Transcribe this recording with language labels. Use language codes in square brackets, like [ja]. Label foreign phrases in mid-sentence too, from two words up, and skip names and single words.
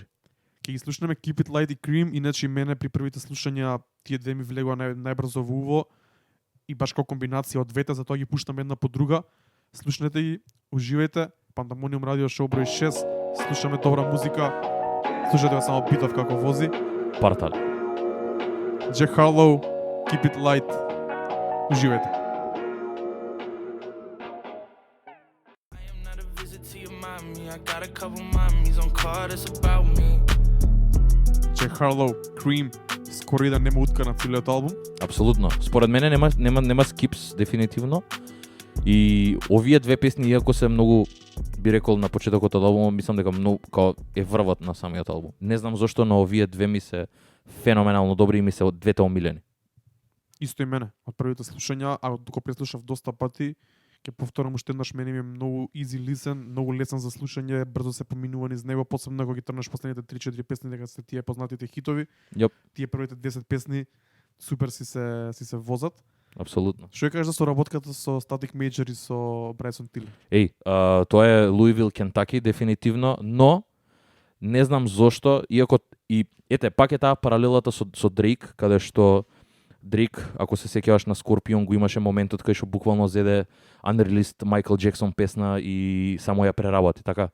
[mk] Ќе ги слушнеме Keep It Light и Cream, иначе мене при првите слушања тие две ми влегоа најбрзо во уво и баш како комбинација од двете, затоа ги пуштам една по друга. Слушнете ги, уживајте. Пандамониум радио шоу број 6. Слушаме добра музика. Слушате го само битов како вози. Партали. Джек Харлоу, Keep it light. Уживајте. [en] I am not a visit to your mommy. I got a couple mommies on call that's about me. [mk] Джек Харлоу, Cream, скоро и да нема утка на целиот албум. Апсолутно. Според мене нема скипс дефинитивно. И овие две песни, иако се многу, би рекол на почетокот од албумот, мислам дека многу као е врвот на самиот албум. Не знам зошто, но овие две ми се феноменално добри и ми се од двете омилени. Исто и мене. Од првите слушања, а докато преслушав доста пати, ќе повторам уште еднаш, мене ми е многу [en] easy listen, [mk] многу лесен за слушање, брзо се поминува низ него, посебно кога ги трнеш последните 3-4 песни дека се тие познатите хитови. Јоп. Тие првите 10 песни супер си се возат. Апсолутно. Што ја кажеш за соработката со Static Major и со Bryson Tiller? Тоа е Луивил, Кентаки, дефинитивно, но не знам зошто, иако и пак е таа паралелата со Дрейк, каде што Дрейк, ако се сеќаваш на Scorpion, го имаше моментот кај што буквално зеде unreleased Майкл Джексон песна и само ја преработи, така?